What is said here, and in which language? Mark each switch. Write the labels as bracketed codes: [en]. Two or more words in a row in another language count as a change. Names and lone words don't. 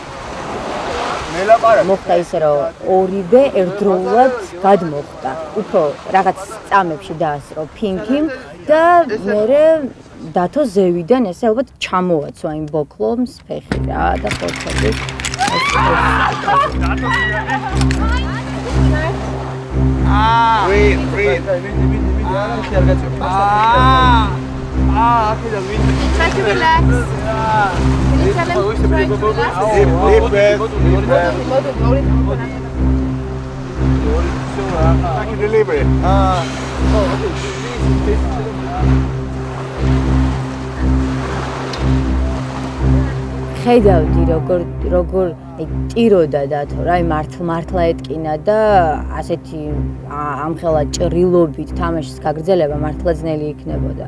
[ka] მოხდა ისე რომ ორივე ერთდროულად გადმოხდა. უფრო რაღაც წამებში დაასრო ფინკიმ და მე დათო ზევიდან ესე ალბათ ჩამოაცვა იმ ბოკლომს ფეხი რა და ხორცები. [en] Try to relax. Can you tell him to try to relax? Deep breath. Delivery. [ka] ხედავდი როგორ ტიროდა დათო რა მართლა ეტკინა და ასეთი ამხელა ჭრილობით თამაშის გაგრძელება მართლა ძნელი იქნებოდა.